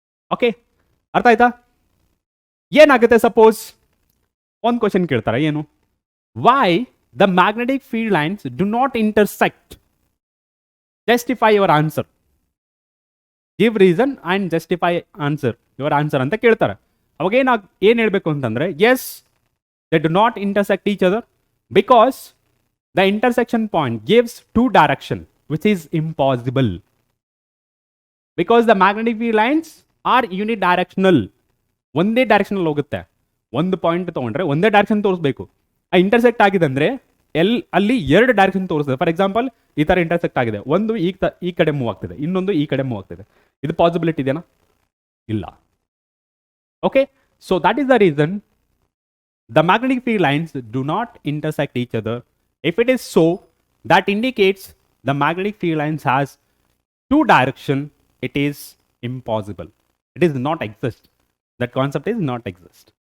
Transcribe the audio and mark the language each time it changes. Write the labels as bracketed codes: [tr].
[kn] Okay, ಅರ್ಥ ಆಯ್ತಾ? ಏನಾಗುತ್ತೆ ಸಪೋಸ್ ಒಂದು ಕ್ವಶನ್ ಕೇಳ್ತಾರೆ, ಏನು? [en] Why the magnetic field lines do not intersect? Justify your answer. Give reason and justify your answer [kn] ಅಂತ ಕೇಳ್ತಾರೆ. ಅವಾಗ ಏನ್ ಹೇಳ್ಬೇಕು ಅಂತಂದ್ರೆ, S [en] They do not intersect each other because the intersection point gives two direction, which is impossible. Because the magnetic field lines are unidirectional. [kn] ಒಂದೇ direction ಹೋಗುತ್ತೆ. ಒಂದು point ತಗೊಂಡ್ರೆ ಒಂದೇ ಡೈರೆಕ್ಷನ್ ತೋರಿಸಬೇಕು. ಆ ಇಂಟರ್ಸೆಕ್ಟ್ ಆಗಿದೆ ಅಂದ್ರೆ ಅಲ್ಲಿ ಎರಡು ಡೈರೆಕ್ಷನ್ ತೋರಿಸ್ತದೆ. ಫಾರ್ ಎಕ್ಸಾಂಪಲ್ ಈ ತರ ಇಂಟರ್ಸೆಕ್ಟ್ ಆಗಿದೆ, ಒಂದು ಈ ಕಡೆ ಮೂವ್ ಆಗ್ತಿದೆ, ಇನ್ನೊಂದು ಈ ಕಡೆ ಮೂವ್ ಆಗ್ತಿದೆ. ಇದು ಪಾಸಿಬಿಲಿಟಿ ಇದೆನಾ? ಇಲ್ಲ. [en] Okay, so that is the reason the magnetic field lines do not intersect each other. If it is so, that indicates the magnetic field lines has two direction. It is impossible. It is not exist. That concept is not exist.